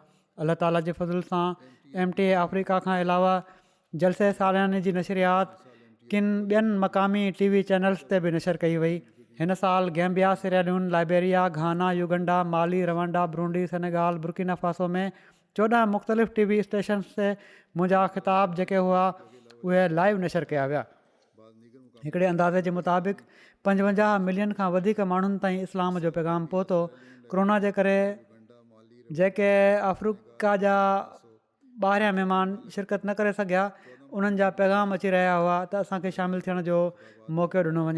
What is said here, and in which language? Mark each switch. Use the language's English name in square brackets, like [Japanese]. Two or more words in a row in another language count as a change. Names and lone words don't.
[Sindhi] अलाह ताला जे फज़ल सां MTA अफ्रीका खां अलावा जलसे सालियाने जी नशरियात किन ॿियनि मक़ामी [English] TV channels [Sindhi] ते बि नशर कई वई। हिन साल गैम्बिया, सिरेलियून, लाइबेरिया, घाना, युगंडा, माली, रवांडा, ब्रूंडी, सेनेगाल, बुर्किना फासो में 14 मुख़्तलिफ़ [English] TV stations [Sindhi] ते मुंहिंजा ख़िताब जेके हुआ उहे लाइव नशर कया विया। हिकिड़े अंदाज़े जे मुताबिक़ 55 मिलियन खां वधीक माण्हुनि ताईं इस्लाम जो पैगाम पहुतो। कोरोना जे करे जेके अफ्रीका जा ॿाहिरियां महिमान शिरकत न करे सघिया उन्हनि जा पैगाम अची रहिया हुआ त असांखे शामिलु थियण जो मौक़ो ॾिनो वञे।